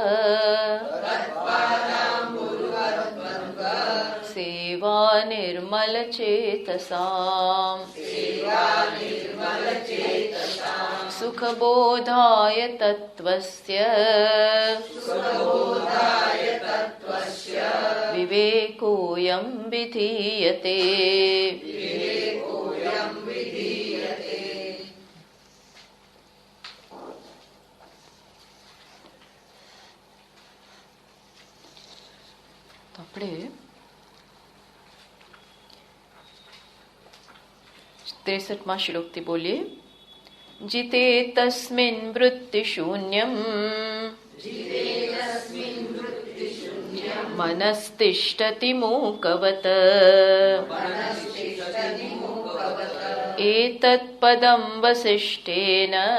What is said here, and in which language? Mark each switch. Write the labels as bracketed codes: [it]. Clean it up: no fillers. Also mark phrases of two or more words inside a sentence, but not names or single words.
[sa] सेवा निर्मलचेतसाम् सुखबोधाय तत्त्वस्य विवेकोऽयं विधीयते। [gu] આપણે 63માં શ્લોકથી બોલીએ. [sa] जिते तस्मिन् वृत्तिशून्यम् मनस्तिष्ठति मूकवत् एतत्पदं वसिष्ठेन